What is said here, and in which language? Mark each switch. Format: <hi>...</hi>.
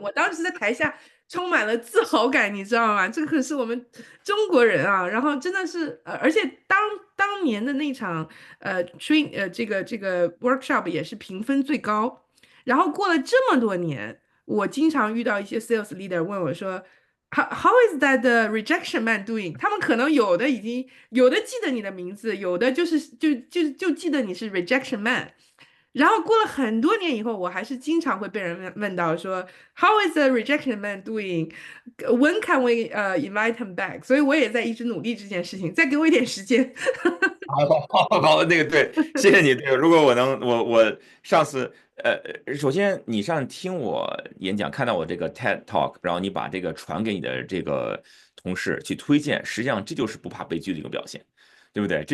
<zh>我当时在台下充满了自豪感，你知道吗？这可是我们中国人啊，然后真的是，而且当年的那场这个 workshop 也是评分最高，然后过了这么多年，我经常遇到一些 sales leader 问我说。</zh> <en>How is that the rejection man doing？</en> <zh>他们可能有的记得你的名字，有的就记得你是 rejection man。然后过了很多年以后，我还是经常会被人问到说，</zh> <en>How is the rejection man doing？When can we invite him back？</en> <zh>所以我也在一直努力这件事情，再给我一点时间。好，那个对，谢谢你。对，如果我能，我上次首先你上听我演讲，看到我这个 TED Talk，然后你把这个传给你的这个同事去推荐，实际上这就是不怕被拒的一个表现，对不对？</zh>